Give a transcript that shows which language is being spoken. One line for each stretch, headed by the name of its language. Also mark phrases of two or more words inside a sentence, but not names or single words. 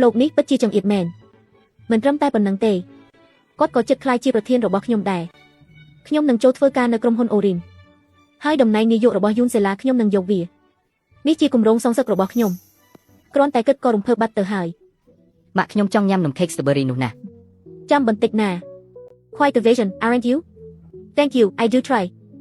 Khmer: លោកនេះពិតជាចង្អៀតមែនមិនត្រឹមតែប៉ុណ្្នឹងទេគាត់ក៏ចិត្តខ្លាយជាប្រធានរបស់ខ្ញុំដែរខ្ញុំនឹងចូលធ្វើការនៅក្រុមហ៊ុនអូរីនហើយតំណែងនាយករបស់យូនសេឡាខ្ញុំនឹងយកវានេះជាគម្រោងសងសឹករបស់ខ្ញុំគ្រាន់តែគិតក៏រំភើបបាត់ទៅហើយ ម៉ាក់ខ្ញុំចង់ញ៉ាំនំខេក strawberry នោះណាស់ ចាំបន្តិចណា
English: Quite the vision aren't you Thank you I do try